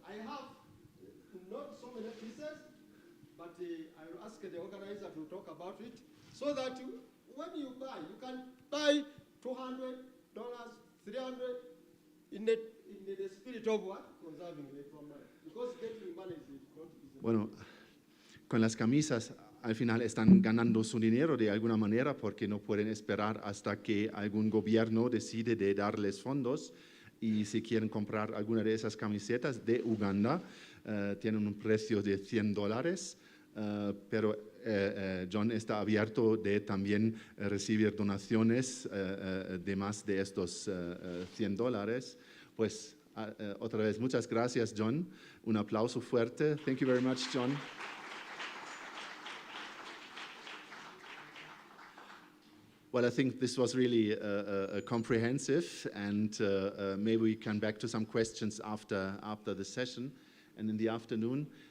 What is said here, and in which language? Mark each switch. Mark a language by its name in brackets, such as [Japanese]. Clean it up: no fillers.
[English] I have not so many pieces, but I will ask the organizer to talk about it, so that when you buy, you can buy $200, $300 in the spirit of what? Conserving Lake Wamala. Because getting money is not easy. [Spanish] Bueno, con las camisas al final están ganando su dinero de alguna manera porque no pueden esperar hasta que algún gobierno decide de darles fondos, y si quieren comprar alguna de esas camisetas de Uganda, tienen un precio de $100, pero John está abierto de también recibir donaciones de más de estos $100. Pues otra vez, muchas gracias, John. Un aplauso fuerte. [English] Thank you very much, John. Well, I think this was really comprehensive, and maybe we can back to some questions after the session and in the afternoon.